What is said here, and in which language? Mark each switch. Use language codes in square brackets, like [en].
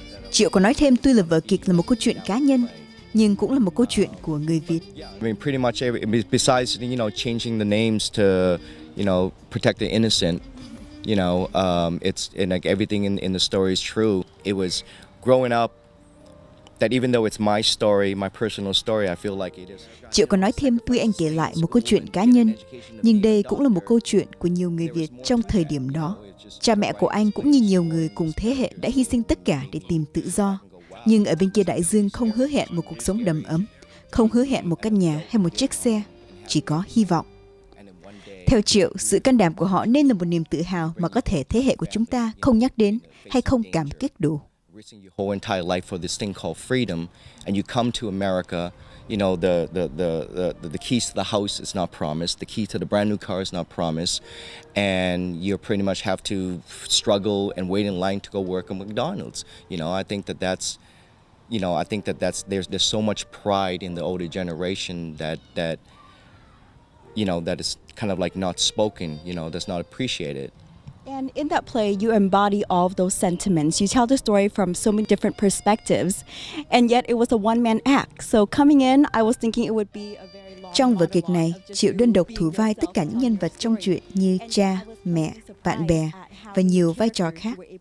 [vi] Trieu có nói thêm tuy là vở kịch là một câu chuyện cá nhân, nhưng cũng là một câu chuyện của người Việt. [en] I mean, pretty much besides changing the names to protect the innocent, it's and everything in the story is true. It was growing up. That even though it's my story, my personal story, I feel like it is. [vi] Trieu còn nói thêm tuy anh kể lại một câu chuyện cá nhân, nhưng đây cũng là một câu chuyện của nhiều người Việt trong thời điểm đó. Cha mẹ của anh cũng như nhiều người cùng thế hệ đã hy sinh tất cả để tìm tự do. Nhưng ở bên kia đại dương không hứa hẹn một cuộc sống đầm ấm, không hứa hẹn một căn nhà hay một chiếc xe, chỉ có hy vọng. Theo Trieu, sự can đảm của họ nên là một niềm tự hào mà có thể thế hệ của chúng ta không nhắc đến hay không cảm kích đủ. [en] Risking your whole entire life for this thing called freedom, and you come to America, the keys to the house is not promised, the key to the brand new car is not promised, and you pretty much have to struggle and wait in line to go work at McDonald's. I think that's there's so much pride in the older generation that is kind of not spoken, that's not appreciated. And in that play, you embody all of those sentiments. You tell the story from so many different perspectives, and yet it was a one-man act. So coming in, I was thinking it would be a very long [vi] Trong vở kịch này, [en] monologue of just [vi] Triệu đơn độc [en] being [vi] thủ vai tất cả những nhân vật trong truyện như cha, mẹ, bạn bè và nhiều vai trò khác.